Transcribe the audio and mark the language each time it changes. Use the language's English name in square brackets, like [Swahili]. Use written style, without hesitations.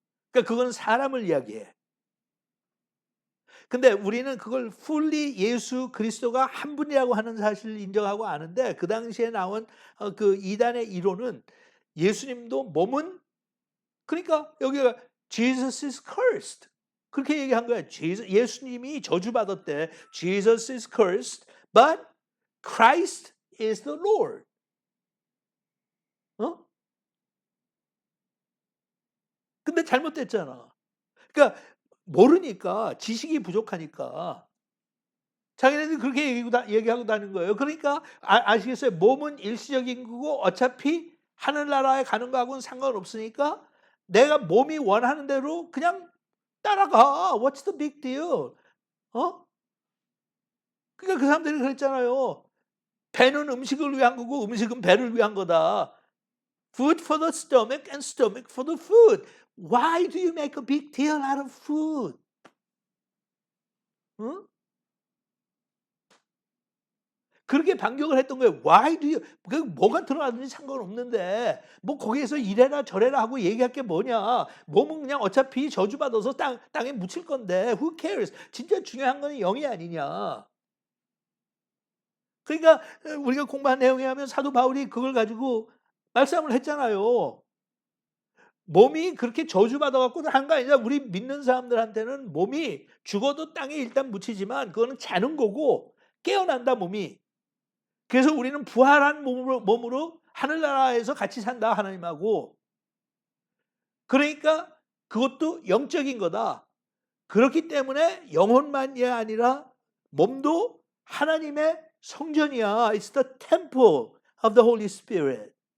[Korean] 그러니까 그건 사람을 이야기해. 근데 우리는 그걸 fully 예수 그리스도가 한 분이라고 하는 사실을 인정하고 아는데 그 당시에 나온 그 이단의 이론은 예수님도 몸은 그러니까 여기가 [English] Jesus is cursed [Korean] 그렇게 얘기한 거야. 예수님이 저주받았대. [English] Jesus is cursed, but Christ is the Lord. [Korean] 근데 잘못됐잖아. 그러니까 모르니까 지식이 부족하니까 자기네들이 그렇게 얘기하고 다니는 거예요. 그러니까 아시겠어요? 몸은 일시적인 거고 어차피 하늘나라에 가는 거하고는 상관없으니까 내가 몸이 원하는 대로 그냥 따라가. [English] What's the big deal? [Korean] 그러니까 그 사람들이 그랬잖아요. 배는 음식을 위한 거고 음식은 배를 위한 거다. [English] Food for the stomach and stomach for the food. Why do you make a big deal out of food? [Korean] 그렇게 반격을 했던 거예요. [English] Why do you? [Korean] 그 뭐가 들어가든지 상관없는데 뭐 거기에서 이래라 저래라 하고 얘기할 게 뭐냐? 몸은 그냥 어차피 저주받아서 땅에 묻힐 건데 [English] who cares? [Korean] 진짜 중요한 건 영이 아니냐? 그러니까 우리가 공부한 내용에 하면 사도 바울이 그걸 가지고 말씀을 했잖아요. 몸이 그렇게 저주받아갖고 한 거 아니냐. 우리 믿는 사람들한테는 몸이 죽어도 땅에 일단 묻히지만 그거는 자는 거고 깨어난다 몸이. 그래서 우리는 부활한 몸으로 하늘나라에서 같이 산다 하나님하고. 그러니까 그것도 영적인 거다. 그렇기 때문에 영혼만이 아니라 몸도 하나님의 성전이야. [English] It's the temple of the Holy Spirit.